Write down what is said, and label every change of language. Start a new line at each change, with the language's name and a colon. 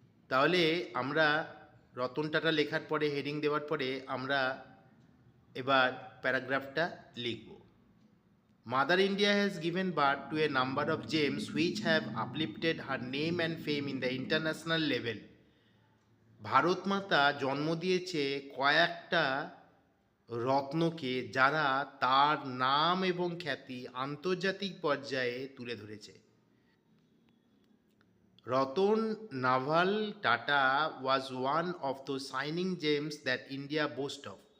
Bangla: তাহলে আমরা রতন টাটা লেখার পরে হেডিং দেওয়ার পরে আমরা এবার প্যারাগ্রাফটা লিখব।
English: Mother India has given birth to a number of gems which have uplifted her name and fame in the international level.
Bangla: Bharat মাতা জন্ম দিয়েছে কয়েকটা রত্নকে যারা তার নাম এবং খ্যাতি আন্তর্জাতিক পর্যায়ে তুলে ধরেছে।
English: Ratan Naval Tata was one of the shining gems that India boast of.